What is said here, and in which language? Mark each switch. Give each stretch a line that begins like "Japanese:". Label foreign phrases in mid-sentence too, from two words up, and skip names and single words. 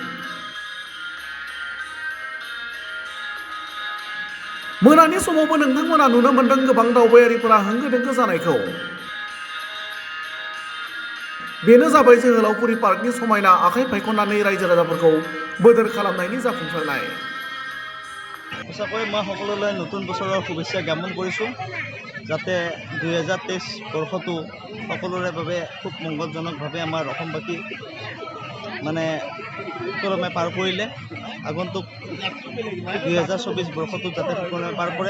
Bodo: मोनानि समावबो नोंथांमोना नुनो मोन्दों गोबां दावबायारिफोरा होंगो दोंगो जानायखौ। बेनो जाबाय जोहोलावफुरि पार्कनि समायना आखाइ फायखननानै रायजो राजाफोरखौ बोदोर खालामनायनि जाफुंसारनाय।
Assamese: সঁচাকৈ মই সকলোলৈ নতুন বছৰৰ শুভেচ্ছা জ্ঞাপন কৰিছোঁ, যাতে 2023 বৰ্ষটো সকলোৰে বাবে খুব মংগলজনকভাৱে আমাৰ অসমবাসী সুকলমে পাৰ কৰিলে আগন্তুক 2024 বৰ্ষটো যাতে সুকলমে পাৰ কৰে।